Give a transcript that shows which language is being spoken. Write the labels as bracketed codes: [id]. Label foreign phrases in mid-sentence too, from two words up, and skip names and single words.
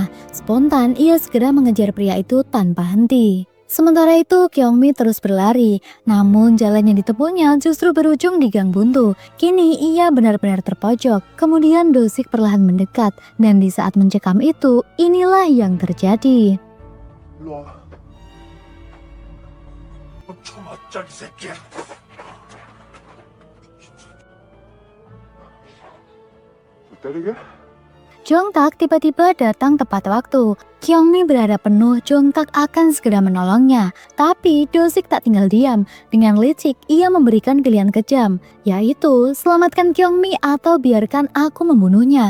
[id] Spontan, ia segera mengejar pria itu tanpa henti. Sementara itu, Kyungmi terus berlari. Namun jalan yang ditempuhnya justru berujung di gang buntu. Kini ia benar-benar terpojok. Kemudian Do-sik perlahan mendekat. Dan di saat mencekam itu, inilah yang terjadi. [ko] 초맞자기 새끼야. 때리게? [id] Jongtak tiba-tiba datang tepat waktu. Kyungmi berharap penuh Jongtak akan segera menolongnya. Tapi Do-sik tak tinggal diam. Dengan licik, ia memberikan pilihan kejam, yaitu selamatkan Kyungmi atau biarkan aku membunuhnya.